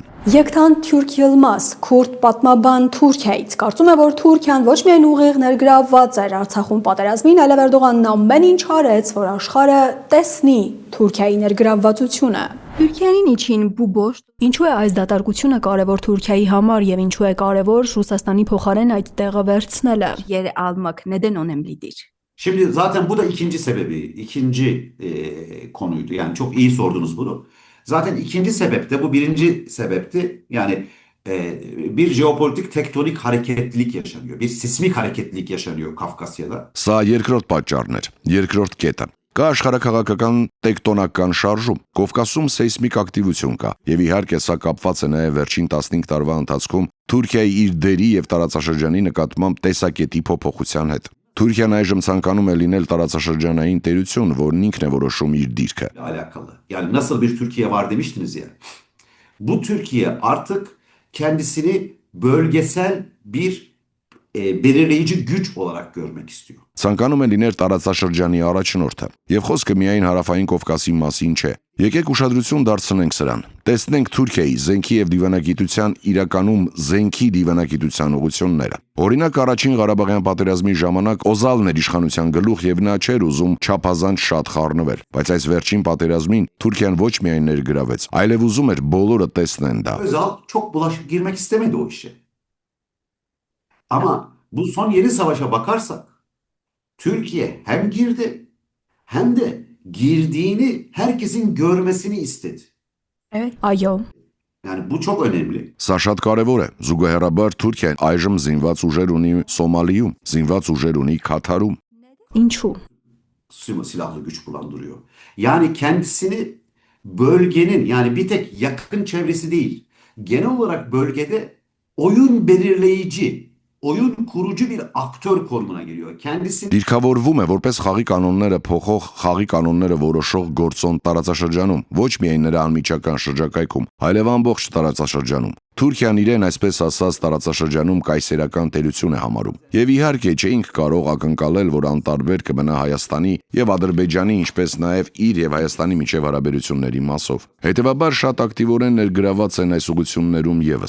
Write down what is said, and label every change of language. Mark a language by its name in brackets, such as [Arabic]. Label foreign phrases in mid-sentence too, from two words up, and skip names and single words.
[Armenian] Yektan Türk Yılmaz, Kurd պատմաբան Թուրքիայից, կարծում է, որ Թուրքիան ոչ միայն ուղիղ ներգրավված էր Արցախում պատերազմին, այլև Էրդողանն ամեն ինչ արեց, որ աշխարհը տեսնի Թուրքիայի ներգրավվածությունը։ [Turkish] Türkiye'nin için bu borç [Armenian] Ինչու է այս դատարկությունը կարևոր Թուրքիայի համար եւ ինչու է կարևոր Ռուսաստանի փոխարեն այդ տեղը վերցնելը։ [Turkish] yeri almak neden önemlidir? Şimdi zaten bu da ikinci sebebi, ikinci konuydu. Yani çok iyi sordunuz bunu. Zaten ikinci sebep de bu birinci sebepti. Yani bir jeopolitik tektonik hareketlilik yaşanıyor. Bir sismik hareketlilik yaşanıyor Kafkasya'da. [Armenian] Սա երկրորդ պատճառն էր, երկրորդ կետը։ Կա աշխարհակաղակական տեկտոնական շարժում, Կովկասում սեյսմիկ ակտիվություն կա, եւ իհարկե սա կապված է նաեւ վերջին 15 տարվա ընթացքում Թուրքիայի իր դերի եւ տարածաշրջանի նկատմամբ տեսակետի փոփոխության հետ։ Թուրքիան այժմ ցանկանում է լինել տարածաշրջանային տերություն, որն ինքն է որոշում իր դիրքը։ [Turkish] Alakalı. Yani nasıl bir Türkiye var demiştiniz ya. Bu Türkiye artık kendisini bölgesel bir belirleyici güç olarak görmek istiyor. [Armenian] Ցանկանում է լինել տարածաշրջանի առաջնորդը, եւ խոսքը միայն հարավային Կովկասի մասին չէ։ Եկեք ուշադրություն դարձնենք սրան։ Տեսնենք Թուրքիայի զենքի եւ դիվանագիտության իրականում զենքի դիվանագիտության ուղղությունները։ Օրինակ առաջին Ղարաբաղյան պատերազմի ժամանակ Օզալն էր իշխանության գլուխ եւ նա չէր ուզում չափազանց շատ խառնվել, բայց այս վերջին պատերազմին Թուրքիան ոչ միայն ներգրավեց, այլև ուզում էր բոլորը տեսնեն դա։ [Turkish] Özal çok bulaşık girmek istemedi o işe. Ama bu son yeni savaşa bakarsak Türkiye hem girdi hem de girdiğini herkesin görmesini istedi. Evet. Այո։ Yani bu çok önemli. [Armenian] Սա շատ կարևոր է։ Զուգահեռաբար Թուրքիան այժմ զինված ուժեր ունի Սոմալիում, զինված ուժեր ունի Քաթարում։ Ինչու։ [Turkish] Silahlı güç bulandırıyor. Yani kendisini bölgenin yani bir tek yakın çevresi değil, genel olarak bölgede oyun belirleyici, oyun kurucu bir aktör konumuna geliyor. Kendisini [Armenian] Դիրքավորվում է որպես խաղի կանոնները փոխող, խաղի կանոնները որոշող գործոն տարածաշրջանում, ոչ միայն նրա անմիջական շրջակայքում, այլև ամբողջ տարածաշրջանում։ Թուրքիան իրեն այսպես ասած տարածաշրջանում կայսերական տերություն է համարում։ Եվ իհարկե չէինք կարող ակնկալել, որ անտարբեր կմնա Հայաստանի եւ Ադրբեջանի, ինչպես նաեւ իր եւ Հայաստանի միջև հարաբերությունների մասով։ Հետևաբար շատ ակտիվորեն ներգրաված են այս ուղղություններում եւս։